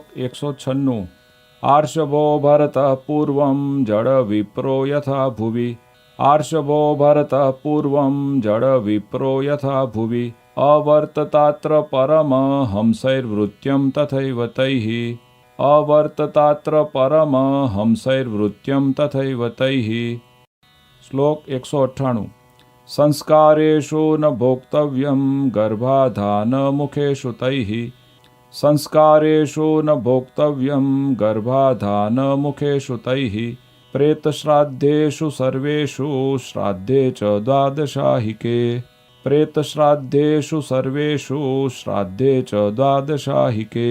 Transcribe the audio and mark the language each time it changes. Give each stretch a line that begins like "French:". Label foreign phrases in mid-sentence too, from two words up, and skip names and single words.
Sanskrit: 196 આર્ષભો ભરતઃ પૂર્વં જડ વિપ્રો યથા ભુવિ આર્ષભો ભરતઃ પૂર્વં જડ વિપ્રો યથા ભુવિ અવર્તતાત્ર પરમહંસૈર્વૃત્યં તથૈવ તૈઃ અવર્તતાત્ર પરમહંસૈર્વૃત્યં તથૈવ તૈઃ શ્લોક 198 સંસ્કારેષુ ન ભોક્તવ્યં ગર્ભાધાન મુખેષુ તૈઃ संस्कारेषु न भोक्तव्यं गर्भाधानमुखेषु तैः प्रेतश्राद्धेषु सर्वेषु श्राद्धे च द्वादशाहिके प्रेतश्राद्धेषु सर्वेषु श्राद्धे च द्वादशाहिके।